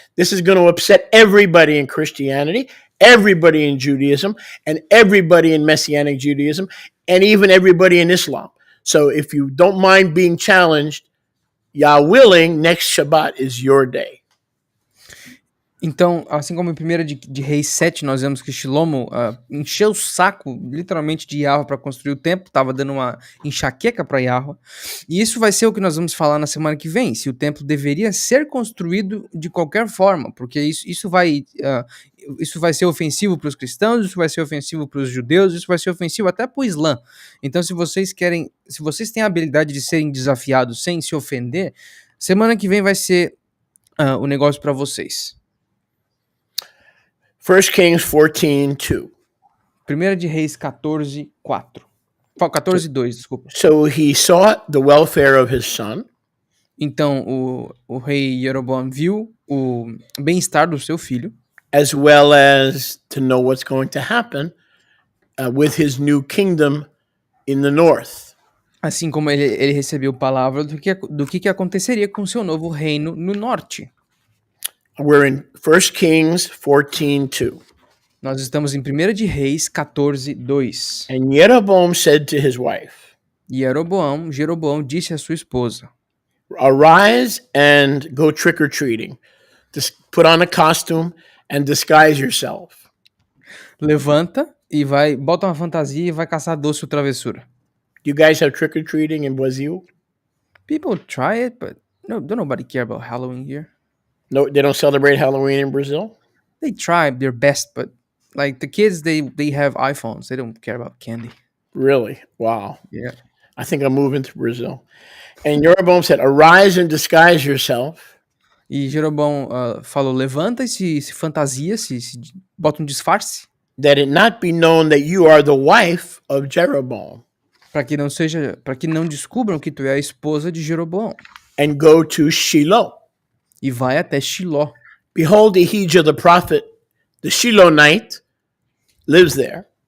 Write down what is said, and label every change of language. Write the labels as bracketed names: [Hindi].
[English] This is going to upset everybody in Christianity, everybody in Judaism, and everybody in Messianic Judaism, and even everybody in Islam. So if you don't mind being challenged, Yah willing, next Shabbat is your day. [Portuguese] Então, assim como em 1 de Reis 7, nós vemos que Shilomo encheu o saco, literalmente, de Yahweh para construir o templo, estava dando uma enxaqueca para Yahweh, e isso vai ser o que nós vamos falar na semana que vem, se o templo deveria ser construído de qualquer forma, porque isso vai ser ofensivo para os cristãos, isso vai ser ofensivo para os judeus, isso vai ser ofensivo até para o Islã. Então, se vocês têm a habilidade de serem desafiados sem se ofender, semana que vem vai ser o negócio para vocês. [English] 1 Kings 14:2. [Portuguese] 1 de Reis 14:4. 14:2, desculpa. [English] So he sought the welfare of his son, [Portuguese] Então, o rei Jeroboam viu o bem-estar do seu filho, [English] as well as to know what's going to happen with his new kingdom in the north. [Portuguese] assim como ele recebeu palavra do que aconteceria com seu novo reino no norte. [English] We're in 1 Kings 14:2. [Portuguese] Nós estamos em 1 de Reis 14:2. [English] And Jeroboam said to his wife, [Portuguese] Jeroboam disse à sua esposa: [English] arise and go trick-or-treating. Just put on a costume and disguise yourself. [Portuguese] Levanta e bota uma fantasia e vai caçar doce ou travessura. [English] You guys have trick-or-treating in Brazil? People try it, but don't nobody care about Halloween here. No, they don't celebrate Halloween in Brazil? They try their best, but like the kids, they have iPhones. They don't care about candy. Really? Wow. Yeah. I think I'm moving to Brazil. And Jeroboam said, arise and disguise yourself. [Portuguese] E Jeroboam falou, levanta e se fantasia, se bota um disfarce, [English] that it not be known that you are the wife of Jeroboam. [Portuguese] para que não descubram que tu é a esposa de Jeroboam. [English] And go to Shiloh. [Portuguese] E vai até Shiló. [English] Behold, Ahijah the prophet, the Shilonite, lives there,